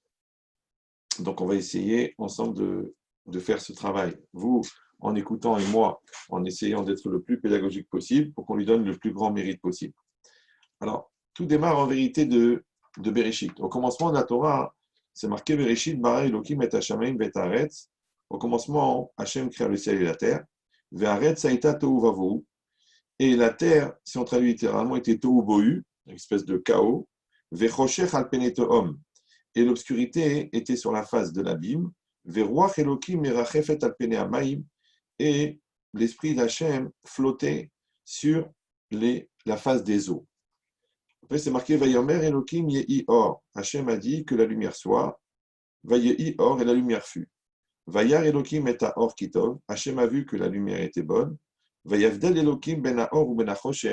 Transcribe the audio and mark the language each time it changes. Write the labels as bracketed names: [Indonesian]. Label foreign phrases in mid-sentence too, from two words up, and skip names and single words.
[French] Donc on va essayer ensemble de faire ce travail. Vous, en écoutant et moi, en essayant d'être le plus pédagogique possible pour qu'on lui donne le plus grand mérite possible. Alors, tout démarre en vérité de Bereshit. Au commencement de la Torah, c'est marqué [Hebrew] בראשית ברא אלהים את השמים ואת הארץ. [French] Au commencement, Hachem créa le ciel et la terre. [Hebrew] והארץ היתה תהו ובהו. [French] Et la terre, si on traduit littéralement, était tohu bohu, une espèce de chaos. [Hebrew] וחושך על פני תהום. [French] Et l'obscurité était sur la face de l'abîme. [Hebrew] ורוח אלהים מרחפת על פני המים. [French] Et l'esprit d'Hachem flottait sur la face des eaux. Après, c'est marqué [Hebrew] ויאמר אלהים יהי אור. [French] Hachem a dit que la lumière soit. [Hebrew] ויהי אור, [French] et la lumière fut. [Hebrew] וירא אלהים את האור כי טוב. [French] Hachem a vu que la lumière était bonne. [Hebrew] ויבדל אלהים בין האור ובין החושך.